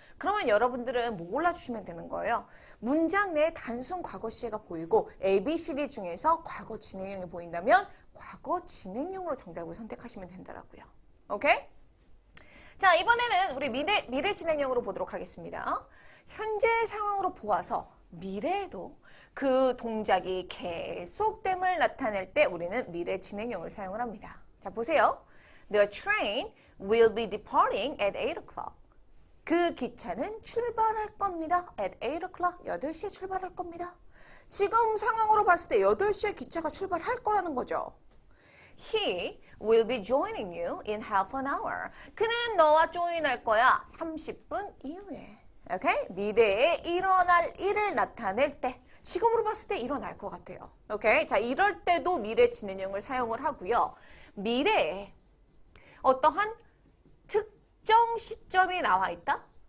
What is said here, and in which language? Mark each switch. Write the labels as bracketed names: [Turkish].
[Korean] 그러면 여러분들은 뭐 골라주시면 되는 거예요. 문장 내에 단순 과거 시제가 보이고 ABCD 중에서 과거 진행형이 보인다면 과거 진행형으로 정답을 선택하시면 된다라고요. 오케이? 자, 이번에는 우리 미래 진행형으로 보도록 하겠습니다. 현재 상황으로 보아서 미래에도 그 동작이 계속됨을 나타낼 때 우리는 미래 진행형을 사용을 합니다. 자, 보세요. [English] The train will be departing at 8 o'clock. [Korean] 그 기차는 출발할 겁니다. [English] At 8 o'clock, [Korean] 8시에 출발할 겁니다. 지금 상황으로 봤을 때 8시에 기차가 출발할 거라는 거죠. [English] He will be joining you in half an hour. [Korean] 그는 너와 조인할 거야. 30분 이후에. 오케이? 미래에 일어날 일을 나타낼 때. 지금으로 봤을 때 일어날 것 같아요. 오케이? 자, 이럴 때도 미래 진행형을 사용을 하고요. 미래에 어떠한 특정 시점이 나와 있다?